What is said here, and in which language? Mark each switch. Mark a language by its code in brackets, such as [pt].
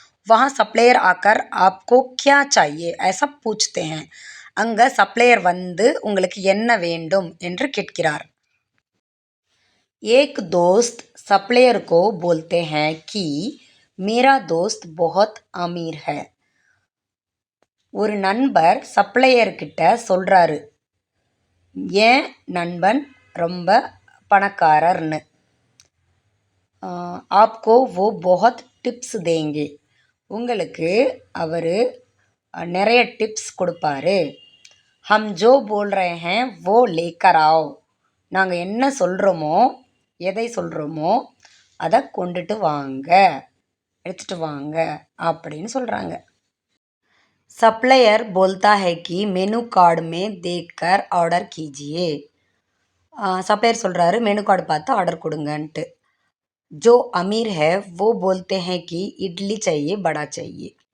[hi] वहाँ सप्लायर आकर आपको क्या चाहिए ऐसा पूछते हैं. [ta] அங்கே சப்ளையர் வந்து உங்களுக்கு என்ன வேண்டும் என்று கேட்கிறார். [hi] एक दोस्त सप्लायर को बोलते हैं कि मेरा दोस्त बहुत अमीर है. [ta] ஒரு நண்பர் சப்ளையர்கிட்ட சொல்கிறாரு, ஏன் நண்பன் ரொம்ப பணக்காரர்னு. [hi] ஆப்கோ वो बहुत டிப்ஸ் देंगे. [ta] உங்களுக்கு அவர் நிறைய டிப்ஸ் கொடுப்பாரு. [hi] हम जो बोल रहे हैं वो लेकर आओ. [ta] நாங்கள் என்ன சொல்கிறோமோ, எதை சொல்கிறோமோ அதை கொண்டுட்டு வாங்க, எடுத்துகிட்டு வாங்க அப்படின்னு சொல்கிறாங்க. [hi] सप्लायर बोलता है कि मेनू कार्ड में देखकर ऑर्डर कीजिए. [ta] சப்ளையர் சொல்கிறாரு, மெனு கார்டு பார்த்து ஆர்டர் கொடுங்கன்ட்டு. [hi] जो अमीर है वो बोलते हैं कि इडली चाहिए बड़ा चाहिए.